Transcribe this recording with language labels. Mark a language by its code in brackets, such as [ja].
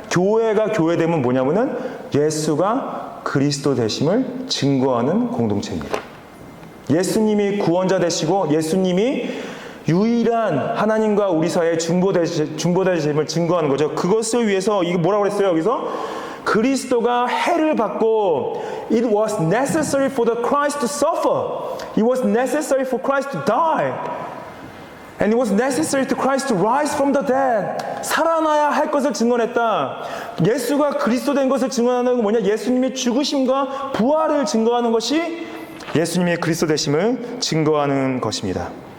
[ko] 교회가 교회됨은 뭐냐면은 예수가 그리스도 되심을 증거하는 공동체입니다. 예수님이 구원자 되시고 예수님이 유일한 하나님과 우리 사이의 중보되심을 증거하는 거죠. 그것을 위해서 이게 뭐라고 그랬어요? 여기서 그리스도가 해를 받고 [en] It was necessary for the Christ to suffer. It was necessary for Christ to die. And it was necessary to Christ to rise from the dead. [ko] 살아나야 할 것을 증언했다. 예수가 그리스도 된 것을 증언하는 건 뭐냐? 예수님의 죽으심과 부활을 증거하는 것이 예수님의 그리스도 되심을 증거하는 것입니다.